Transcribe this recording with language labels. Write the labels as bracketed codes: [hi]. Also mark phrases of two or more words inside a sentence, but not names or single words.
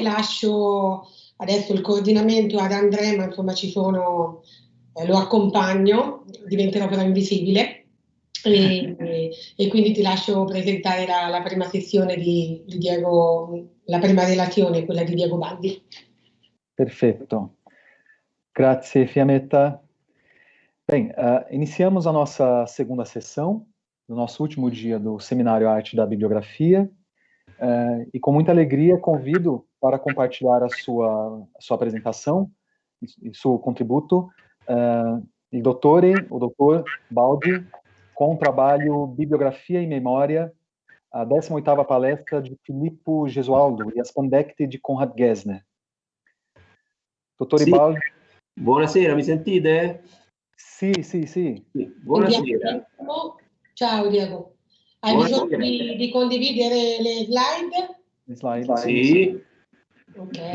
[it] Lascio adesso il coordinamento ad Andrea, ma insomma lo accompagno, diventerò però invisibile e quindi ti lascio presentare la prima sessione di Diego, la prima relazione, quella di Diego Baldi. Perfetto. Grazie, Fiammetta. [pt] Bem, iniciamos a nossa segunda sessão, no nosso último dia do Seminário Arte da Bibliografia, e com muita alegria convido para compartilhar a sua apresentação e seu contributo, o doutor Baldi, com o trabalho Bibliografia e Memória, a 18ª palestra de Filippo Gesualdo e as Pandecte de Konrad Gessner. [it] Dottor Baldi. Buonasera, mi sentite? Sì. Buonasera. Ciao Diego. Hai bisogno di condividere le slide? Le slide. Sì. Okay.